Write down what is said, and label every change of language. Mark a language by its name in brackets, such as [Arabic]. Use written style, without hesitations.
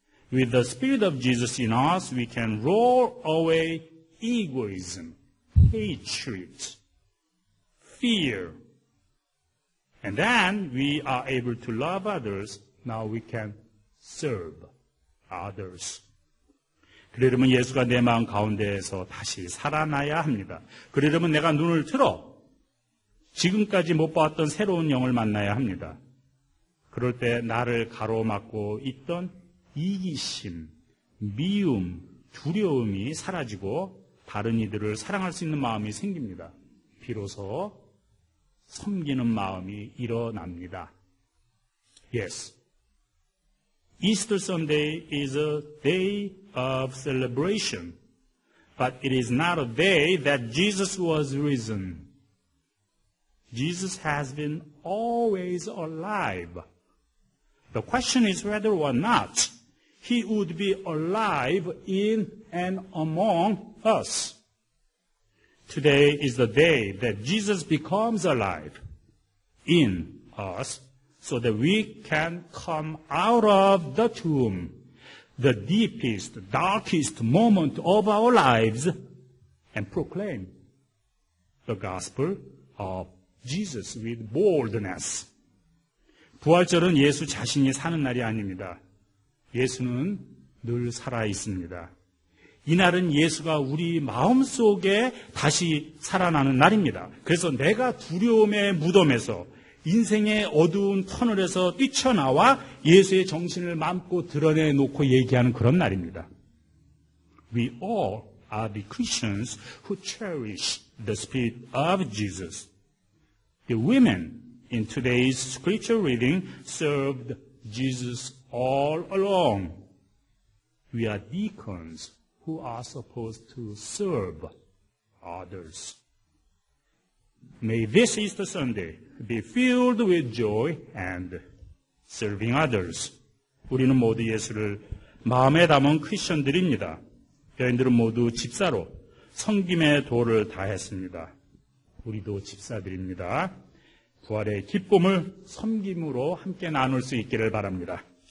[English] With the Spirit of Jesus in us, we can roll away egoism, hatred, fear. And then we are able to love others. Now we can serve others. [Korean] 그러려면 예수가 내 마음 가운데에서 다시 살아나야 합니다. 그러려면 내가 눈을 틀어 지금까지 못 봤던 새로운 영을 만나야 합니다. 그럴 때 나를 가로막고 있던 이기심, 미움, 두려움이 사라지고 다른 이들을 사랑할 수 있는 마음이 생깁니다. 비로소 섬기는 마음이 일어납니다. [English] Yes. Easter Sunday is a day of celebration, but it is not a day that Jesus was risen. Jesus has been always alive. The question is whether or not he would be alive in and among us. Today is the day that Jesus becomes alive in us so that we can come out of the tomb, the deepest, darkest moment of our lives, and proclaim the gospel of Jesus with boldness. [Korean] 부활절은 예수 자신이 사는 날이 아닙니다. 예수는 늘 살아 있습니다. 이날은 예수가 우리 마음속에 다시 살아나는 날입니다. 그래서 내가 두려움의 무덤에서 인생의 어두운 터널에서 뛰쳐나와 예수의 정신을 마음껏 드러내놓고 얘기하는 그런 날입니다. [English] We all are the Christians who cherish the Spirit of Jesus. The women in today's scripture reading served Jesus all along. We are deacons who are supposed to serve others. May this Easter Sunday be filled with joy and serving others. [Korean] 우리는 모두 예수를 마음에 담은 크리스천들입니다. 여인들은 모두 집사로 섬김의 도를 다했습니다. 우리도 집사들입니다. 부활의 기쁨을 섬김으로 함께 나눌 수 있기를 바랍니다.